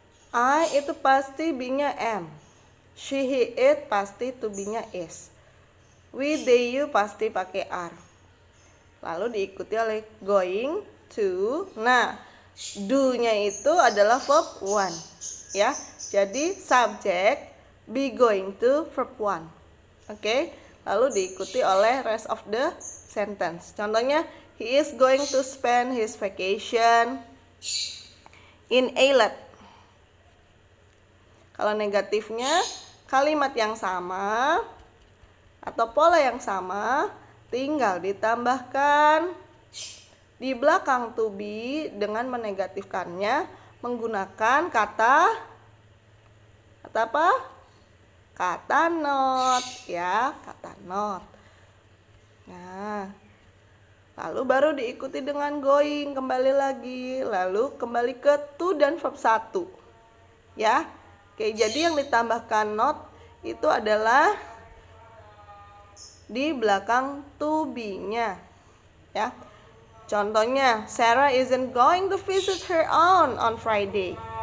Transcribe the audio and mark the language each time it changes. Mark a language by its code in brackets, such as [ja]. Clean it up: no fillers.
[id] I itu pasti be-nya am. She, he, it pasti to be-nya is. We, they, you pasti pakai are. Lalu diikuti oleh going to. Nah, do-nya itu adalah verb one. Ya, jadi [en] subject be going to verb one. [id] Oke, lalu diikuti oleh rest of the sentence. Contohnya, [en] he is going to spend his vacation in Eilat. [id] Kalau negatifnya, kalimat yang sama atau pola yang sama tinggal ditambahkan di belakang to be dengan menegatifkannya menggunakan kata apa? Kata not ya, kata not. Nah, lalu baru diikuti dengan going, kembali lagi, lalu kembali ke to dan verb 1 ya. Oke, jadi yang ditambahkan not itu adalah di belakang to be-nya ya. Contohnya, [en] Sarah isn't going to visit her aunt on Friday.